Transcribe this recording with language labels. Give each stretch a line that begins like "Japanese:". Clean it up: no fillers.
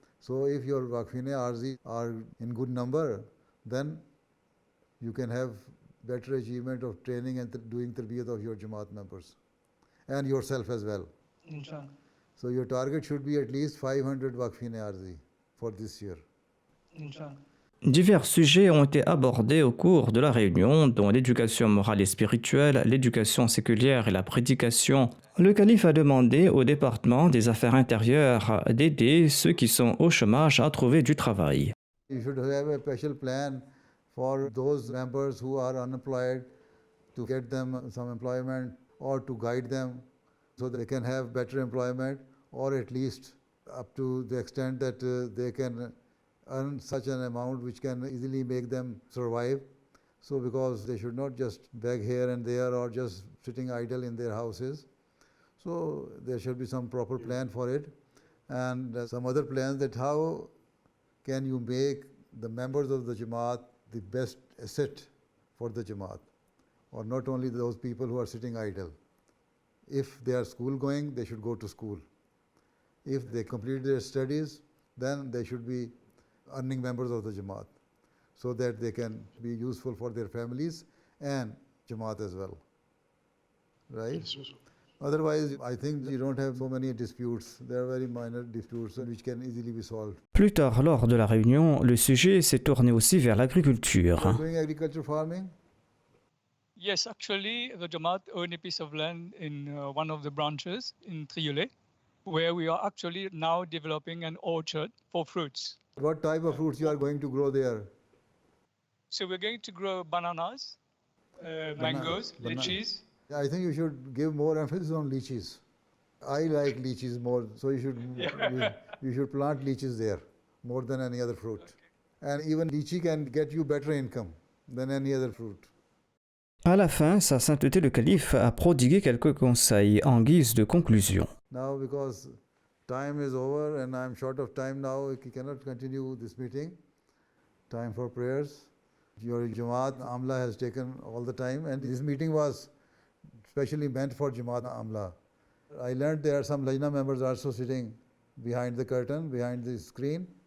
English: So if your Waqfine Arzi are in good number, then you can have better achievement of training and doing tarbiyat of your Jamaat members and yourself as well. Inshallah. So your target should be at least 500 Waqfine Arzi for this year. Inshallah.
French: Divers sujets ont été abordés au cours de la réunion, dont l'éducation morale et spirituelle, l'éducation séculière et la prédication. Le calife a demandé au département des affaires intérieures d'aider ceux qui sont au chômage à trouver du travail.
English: You should have a special plan for those members who are unemployed to get them some employment or to guide them so they can have better employment or at least up to the extent that they can earn such an amount which can easily make them survive. So because they should not just beg here and there or just sitting idle in their houses. So there should be some proper plan for it and some other plans that how can you make the members of the Jamaat the best asset for the Jamaat or not only those people who are sitting idle. If they are school going, they should go to school. If they complete their studies, then they should be earning members of the Jamaat so that they can be useful for their families and Jamaat as well. Right? Yes, Otherwise, I think you don't have so many disputes. There are very minor disputes which can easily be solved.
French: Plus tard, lors de la réunion, le sujet s'est tourné aussi vers l'agriculture.
English: You are doing agriculture farming? Yes, actually, the Jamaat own a piece of land in one of the branches in Triolet, where we are actually now developing an orchard for fruits. What type of fruits you are going to grow there? So we're going to grow bananas, mangoes, lychees. I think you should give more emphasis on lychees. I like lychees more, so you should plant lychees there more than any other fruit. And even lychee can get you better income than any other fruit.
French: À la fin, sa sainteté le calife a prodigué quelques conseils en guise de conclusion.
English: Now because time is over and I am short of time now, we cannot continue this meeting. Time for prayers. Your Jamaat Amla has taken all the time and this meeting was specially meant for Jamaat Amla I learned there are some Lajna members also sitting behind the curtain, behind the screen.